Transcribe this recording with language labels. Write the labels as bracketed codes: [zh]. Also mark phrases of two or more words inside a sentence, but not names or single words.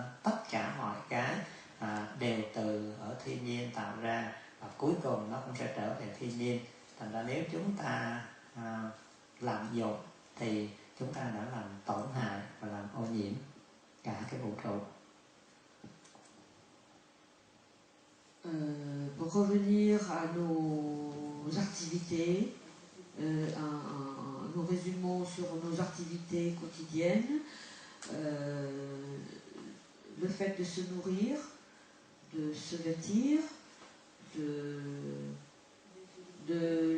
[vi] Tất cả mọi cái đều từ ở thiên nhiên tạo ra và cuối cùng nó cũng sẽ trở về thiên nhiên. Thành ra nếu chúng ta lạm dụng thì chúng ta đã làm tổn hại và làm ô nhiễm cả cái vũ trụ. [fr] Pour revenir à nos activités, nous résumons sur nos activités quotidiennes. Le fait de se nourrir, de se vêtir, de